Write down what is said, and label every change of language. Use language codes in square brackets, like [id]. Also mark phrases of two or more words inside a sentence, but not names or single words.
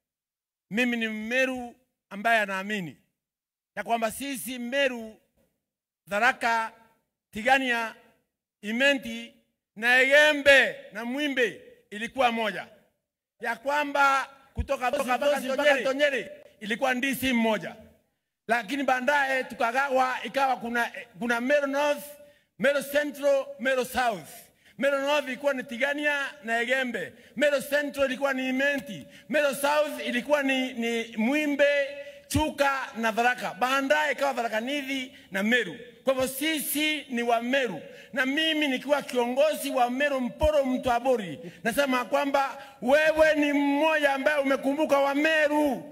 [sw] Mimi ni Meru ambaye anaamini ya kwamba sisi Meru, Tharaka, Tigania, Imenti na Egembe na Mwimbe ilikuwa moja. Ya kwamba kutoka mpaka Tonyeri ilikuwa ndisi mmoja. Lakini baadaye tukagawa ikawa kuna Meru North, Meru Central, Meru South. Meru North ilikuwa ni Tigania na Egembe. Meru Central ilikuwa ni Imenti. Meru South ilikuwa ni Mwimbe, Chuka na Tharaka. Baadaye ikawa Tharaka Nithi na Meru. Kwa hivyo sisi ni wa Meru. Na mimi nikiwa kiongozi wa Meru Mporo Mtwabori, nasema kwamba wewe ni mmoja ambaye umekumbuka wa Meru.